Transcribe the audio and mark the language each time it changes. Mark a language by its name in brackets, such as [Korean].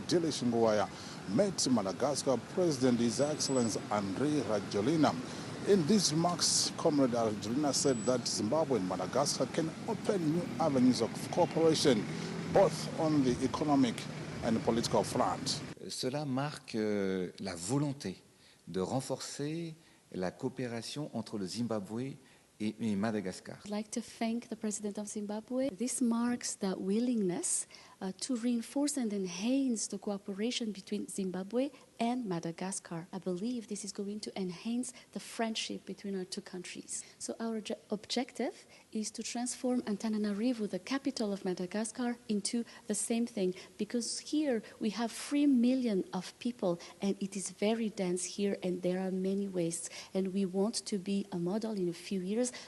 [English] Dilish Nguwaya met Madagascar President His Excellency Andry Rajoelina. In these remarks, Comrade Rajoelina said that Zimbabwe and Madagascar can open new avenues of cooperation, both on the economic and political front. [French] Cela marque la volonté de renforcer la coopération entre le Zimbabwe et Madagascar. [English] I'd like to thank the President of Zimbabwe. This marks the willingness to reinforce and enhance the cooperation between Zimbabwe and Madagascar. I believe this is going to enhance the friendship between our two countries. So our objective is to transform Antananarivo, the capital of Madagascar, into the same thing, because here we have 3 million of people and it is very dense here and there are many wastes, and we want to be a model in a few years.